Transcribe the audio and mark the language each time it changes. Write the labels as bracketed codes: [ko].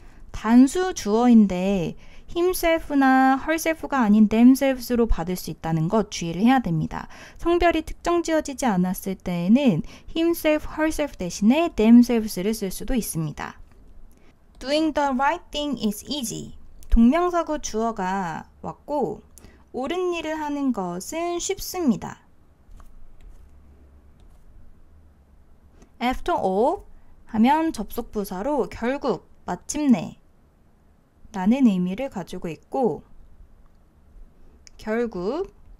[ko] 단수 주어인데 himself나 herself가 아닌 themselves로 받을 수 있다는 것 주의를 해야 됩니다. 성별이 특정 지어지지 않았을 때에는 himself, herself 대신에 themselves를 쓸 수도 있습니다. [en] Doing the right thing is easy. [ko] 동명사구 주어가 왔고 옳은 일을 하는 것은 쉽습니다. After all 하면 접속부사로 결국, 마침내 라는 의미를 가지고 있고 결국